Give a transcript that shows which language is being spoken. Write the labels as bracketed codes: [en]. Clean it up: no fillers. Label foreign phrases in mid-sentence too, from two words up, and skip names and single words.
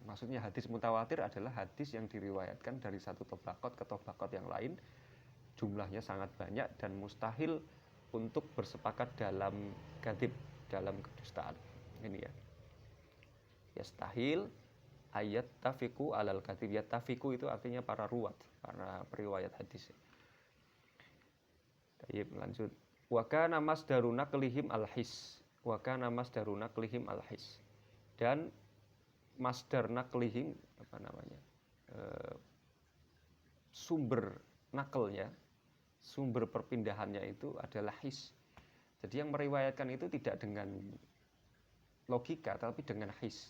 [id] Maksudnya hadis mutawatir adalah hadis yang diriwayatkan dari satu tobaqot ke tobaqot yang lain, jumlahnya sangat banyak dan mustahil untuk bersepakat dalam kadzib, dalam kedustaan. Ini ya. [ar] يستحيل أن يتفقوا على الكذب. [id] Ya tafiku itu artinya para ruwat, para periwayat hadis. Baik, lanjut. [ar] وكان مصدر نقلهم الحس. وكان مصدر نقلهم الحس. [id] Dan [ar] مصدر نقلهم [id] sumber nakelnya, sumber perpindahannya itu adalah his. Jadi yang meriwayatkan itu tidak dengan logika tapi dengan his.